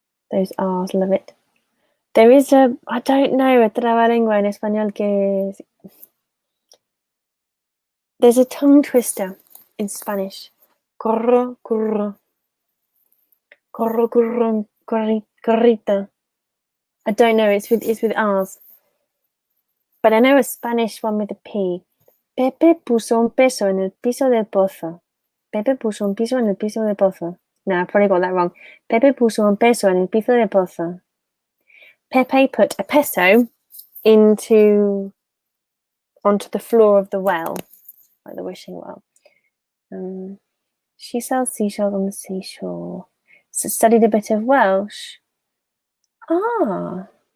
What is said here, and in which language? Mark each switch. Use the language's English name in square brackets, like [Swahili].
[English] Those R's, love it. There is I don't know, [Spanish] otra lengua en español que [English] there's a tongue twister in Spanish. [Spanish] Corro, corrita. [English] I don't know, it's with R's. But I know a Spanish one with a P. [Spanish] Pepe puso un peso en el piso del pozo. Pepe puso un piso en el piso del pozo. [English] No, I probably got that wrong. [Spanish] Pepe puso un peso en el piso del pozo. [English] Pepe put a peso onto the floor of the well, like the wishing well. She sells seashells on the seashore. So studied a bit of Welsh. Ah.